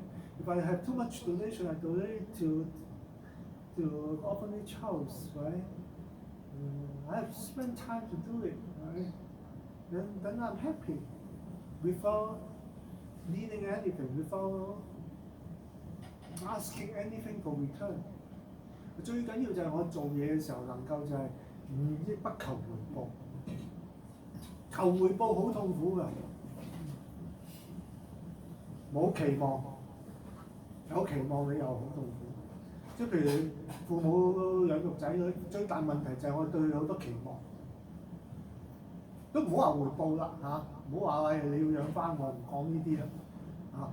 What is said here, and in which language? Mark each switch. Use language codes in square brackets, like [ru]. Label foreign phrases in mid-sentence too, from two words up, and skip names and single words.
[en] If I have too much donation, I donate to orphanage house, right? I have to spend time to do it, right? Then I'm happy without needing anything, without asking anything for return. [yue] 最緊要就係我做嘢嘅時候能夠就係不求回報，求回報好痛苦㗎。冇期望，有期望你又好痛苦。即係譬如你父母養育仔女，最大問題就係我對佢好多期望，都唔好話回報啦嚇，唔好話你要養翻我，唔講呢啲啦嚇。